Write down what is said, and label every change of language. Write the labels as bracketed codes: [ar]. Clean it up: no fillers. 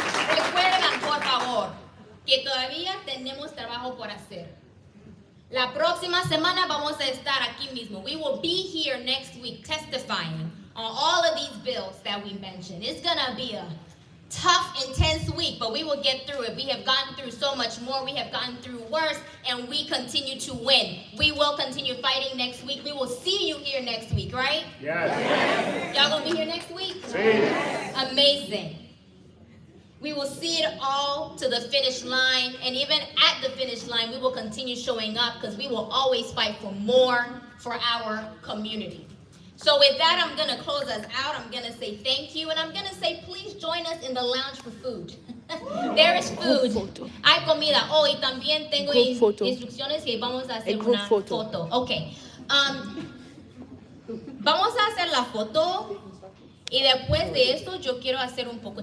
[es] Recuerden, por favor, que todavía tenemos trabajo por hacer. La próxima semana vamos a estar aquí mismo. [en] We will be here next week testifying on all of these bills that we mentioned. It's gonna be a tough, intense week, but we will get through it. We have gotten through so much more. We have gotten through worse, and we continue to win. We will continue fighting next week. We will see you here next week, right? Yes. Y'all gonna be here next week? Yes. Amazing. We will see it all to the finish line, and even at the finish line, we will continue showing up because we will always fight for more for our community. So with that, I'm gonna close us out. I'm gonna say thank you, and I'm gonna say please join us in the lounge for food. There is food. [es] Hay comida. Oh, y también tengo instrucciones que vamos a hacer una foto. Okay. Vamos a hacer la foto, y después de esto yo quiero hacer un poco